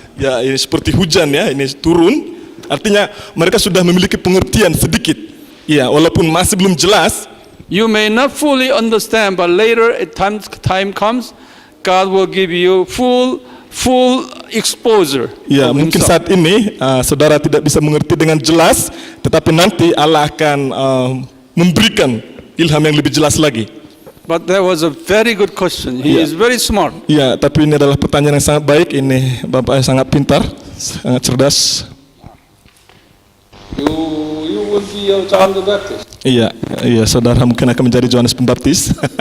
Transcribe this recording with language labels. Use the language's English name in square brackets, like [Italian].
[Indonesian] Ya, ini seperti hujan ya, ini turun. Artinya mereka sudah memiliki pengertian sedikit. Ya, walaupun masih belum jelas. [English] You may not fully understand, but later time comes, God will give you full exposure. [Indonesian] Ya, mungkin saat ini saudara tidak bisa mengerti dengan jelas, tetapi nanti Allah akan memberikan ilham yang lebih jelas lagi. [English] But that was a very good question. He is very smart. [Indonesian] Ya, tapi ini adalah pertanyaan yang sangat baik. Ini Bapak yang sangat pintar, sangat cerdas. [English] You of John the Baptist. [Indonesian] Iya, saudara mungkin akan menjadi Yohanes Pembaptis.